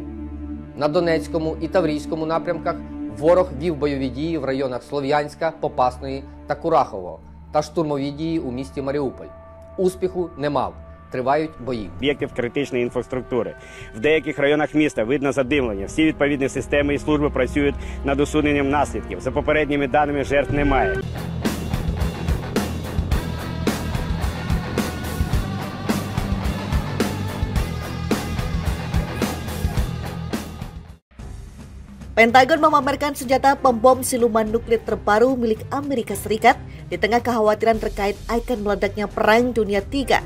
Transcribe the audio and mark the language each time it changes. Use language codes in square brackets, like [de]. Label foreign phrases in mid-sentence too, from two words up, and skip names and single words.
[uk] На Донецькому і Таврійському напрямках ворог вів бойові дії в районах Слов'янська, Попасної та Курахового та штурмові дії у місті Маріуполь. Успіху не мав. Тривають бої. Об'єктів критичної інфраструктури. В деяких районах міста видно задимлення. Всі відповідні системи і служби працюють над усуненням наслідків. За попередніми даними, жертв немає. [id] Pentagon memamerkan senjata pembom siluman nuklir terbaru milik Amerika Serikat di tengah kekhawatiran terkait akan meledaknya Perang Dunia III.